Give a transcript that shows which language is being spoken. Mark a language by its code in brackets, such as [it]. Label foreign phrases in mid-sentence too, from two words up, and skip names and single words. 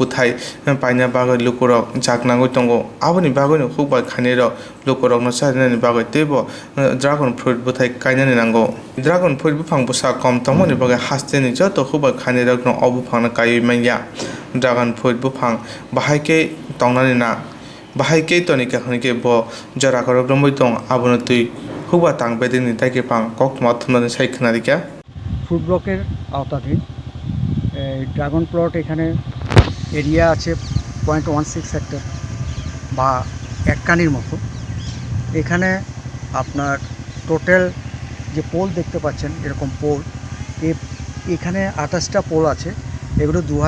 [trp] buthai paina bago lukorok jaknango tongo aboni bagoni hukba khanero lukorok no sarnani bago tebo [en] dragon fruit [trp] buthai kainani nango [en] dragon fruit [trp] bufang busa kom tongmoni bago hasteni joto hukba khanero no obufang kai manya [en] dragon fruit [trp] bufang bahaike tongnani na Bahai tonika hunike bo jara karo bromoi tong abono tui huba tang bedini taike pang Koktwma thunani sai khnadika [bn] ফুড ব্লকের আওতাধীন ড্রাগন প্লট এখানে এরিয়া আছে 0.16 হেক্টর বা এক কানির মতো এখানে আপনার টোটাল যে পোল দেখতে পাচ্ছেন এরকম পোল এখানে 28টা পোল আছে এগুলো